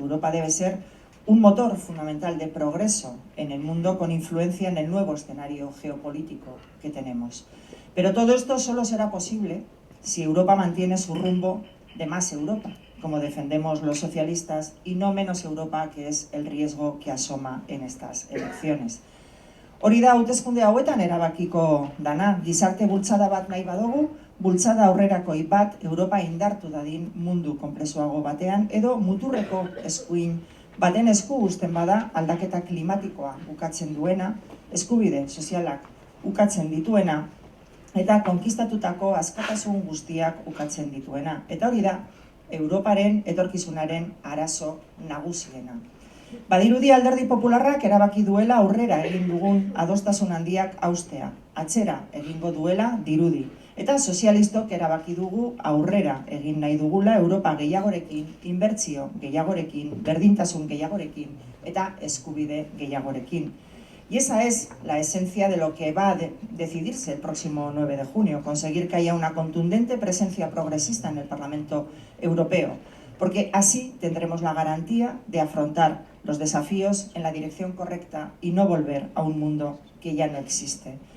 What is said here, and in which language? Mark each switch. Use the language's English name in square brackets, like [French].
[Spanish] Europa debe ser un motor fundamental de progreso en el mundo, con influencia en el nuevo escenario geopolítico que tenemos. Pero todo esto solo será posible si Europa mantiene su rumbo de más Europa, como defendemos los socialistas, y no menos Europa, que es el riesgo que asoma en estas elecciones. [Basque] Hori da hauteskunde hauetan erabakiko dana, gizarte bultzada bat nahi badugu, bultzada aurrerakoi bat Europa indartu dadin mundu konplexuago batean, edo muturreko eskuin baten esku uzten bada aldaketa klimatikoa ukatzen duena, eskubide sozialak ukatzen dituena, eta konkistatutako askatasun guztiak ukatzen dituena. Eta hori da Europaren etorkizunaren arazo nagusiena. Badirudi Alderdi Popularrak erabaki duela aurrera egin dugun adostasun handiak haustea, atzera egingo duela dirudi. Eta sozialistok erabaki dugu aurrera egin nahi dugula Europa gehiagorekin, inbertsio gehiagorekin, berdintasun gehiagorekin eta eskubide gehiagorekin. [Spanish] Y esa es la esencia de lo que va a decidirse el próximo 9 de junio, conseguir que haya una contundente presencia progresista en el Parlamento Europeo, porque así tendremos la garantía de afrontar los desafíos en la dirección correcta y no volver a un mundo que ya no existe.